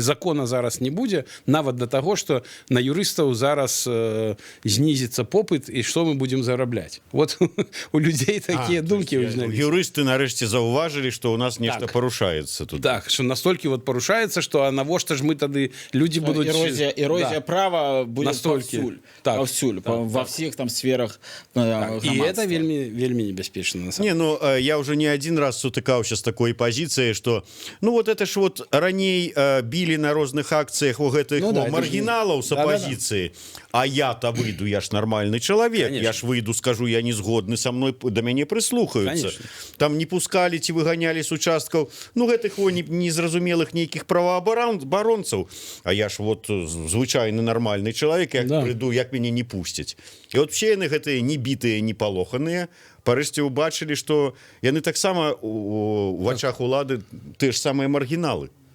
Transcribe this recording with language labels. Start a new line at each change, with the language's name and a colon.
Belarusian: Закона зараз не будзе, нават да таго, што на юрыстаў зараз знізіцца попыт, і што мы будзем зарабляць. Вот у людзей такія думкі ўзняліся. Юрысты нарэшце заўважылі, што ў нас нешта парушаецца тут. Так, што настолькі вот парушаецца, што навошта ж мы тады людзі будуць...
Russian: Эрозия права будет повсюль. Так, повсюль, во всех там сферах
Belarusian: громадства.
Russian: И это вельми небеспечно. Не, ну, я уже не один раз сутыкаўся с такой позицией, что, ну, вот это ж вот раней били на розных акциях у гэтых маргиналов с оппозиции, а я-то выйду, я ж нормальный человек, конечно. Я ж выйду, скажу, я не згодны со мной, до мяне прислухаются. Конечно.
Belarusian: Там не пускали, ці выгоняли с участков, ну, гэтых незразумелых нейкіх правоабаронцаў, а я ж вот звычайны нармальны чалавек, як прыйду, як мяне не пусцяць. І от все яны гэтыя не бітыя, не палоханыя, парэшце ўбачылі, што яны таксама у вачах улады тыя ж самыя маргіналы.